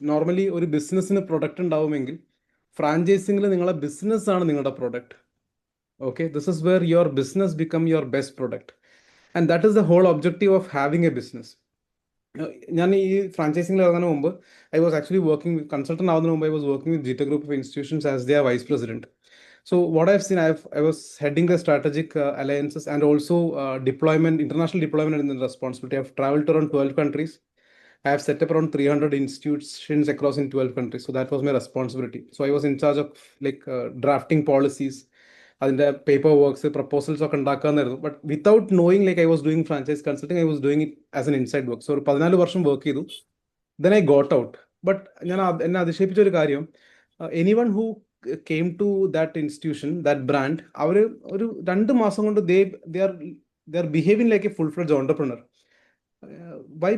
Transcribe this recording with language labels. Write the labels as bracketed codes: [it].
[ml] Normally ഒരു ബിസിനസ്സിന് product ഉണ്ടാവുമെങ്കിൽ ഫ്രാഞ്ചൈസിങ്ങിൽ നിങ്ങളെ ബിസിനസ് ആണ് നിങ്ങളുടെ product. [en] Okay, this is where your business become your best product, and that is the whole objective of having a business. [ml] ഞാൻ ഈ ഫ്രാഞ്ചൈസിംഗിൽ ഇറങ്ങുന്നതിന് മുമ്പ് [en] I was actually working consultant ആവുന്നതിന് മുമ്പ് I was working with ജിറ്റ group of institutions as their vice president. So what I've seen, I was heading the strategic alliances and also deployment, international deployment in the responsibility. I've traveled to around 12 countries. I have set up around 300 institutions across in 12 countries. So that was my responsibility. So I was in charge of like drafting policies, [ml] അതിൻ്റെ paper works, proposals ഒക്കെ ഉണ്ടാക്കാമെന്നായിരുന്നു. [en] But without knowing like I was doing franchise consulting, I was doing it as an inside work. So [ml] ഒരു 14 വർഷം work ചെയ്തു. [en] Then I got out. But [ml] ഞാൻ എന്നെ അതിശയിപ്പിച്ച ഒരു കാര്യം, [en] anyone who came to that institution, that brand, [ml] അവർ ഒരു 2 മാസം കൊണ്ട് [en] They are behaving like a full fledged entrepreneur. Why?